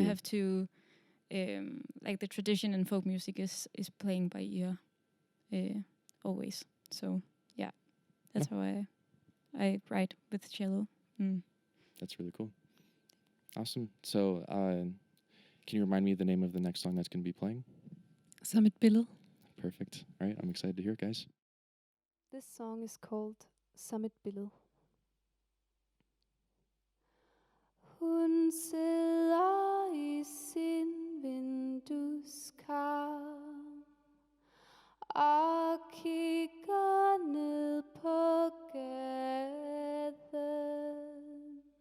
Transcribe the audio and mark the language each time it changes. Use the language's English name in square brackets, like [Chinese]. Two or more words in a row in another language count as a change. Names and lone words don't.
[English] You have to like the tradition in folk music is playing by ear always. So yeah, that's how I write with cello. That's really cool. Awesome. So can you remind me the name of the next song that's going to be playing? Sammen, billede. Perfect. All right, I'm excited to hear it, guys. This song is called Sammen, billede. [Danish] Hun sidder i sin vindueskarm og kigger ned på gaden.